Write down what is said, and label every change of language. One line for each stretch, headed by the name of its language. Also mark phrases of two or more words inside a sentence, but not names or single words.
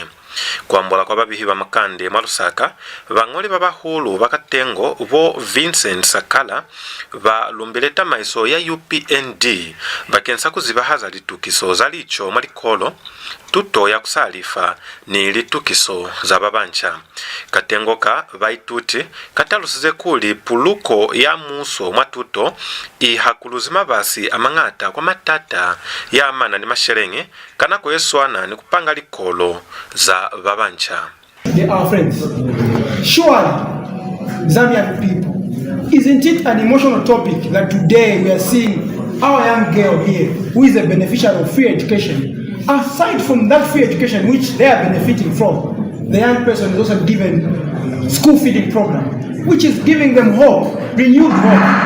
Lozi: Kwambola kwa babihi ba Makande Mwa Lusaka bang'oli babahulu bakatengo bo Vincent Sakala ba lumbeleta maiso ya UPND bakensa kuzibahaza litukiso za licho mwalikolo tuto ya kusalifa ni litukiso za babancha. Katengo ka baituti katalusize kuli puluko ya muso mwatuto ihakuluzima basi amangata kwa matata ya amana ni masherenge kanako yeswana ni kupanga likolo za babancha.
English: They are friends. Surely, Zambian people, isn't it an emotional topic that today we are seeing our young girl here who is a beneficiary of free education? Aside from that free education which they are benefiting from, the young person is also given school feeding program, which is giving them hope, renewed hope.